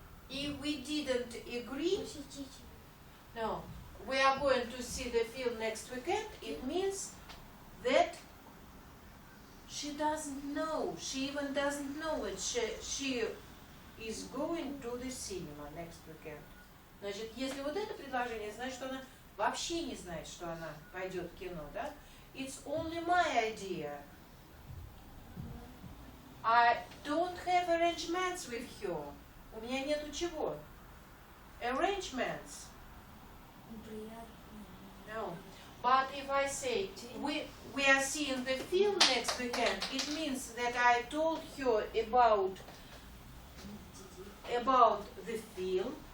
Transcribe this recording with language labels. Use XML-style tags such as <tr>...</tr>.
<en>If we didn't agree, no, we are going to see the film next weekend, it means that she doesn't know, she even doesn't know it, she is going to the cinema next weekend.</en> <ru>Значит, если вот это предложение, значит, что она вообще не знает, что она пойдет в кино, да?</ru> <en>It's only my idea. I don't have arrangements with her.</en> <ru>У меня нету чего? Arrangements.</ru> <en>No. But if I say we are seeing the film next weekend, it means that I told her about the film,</en>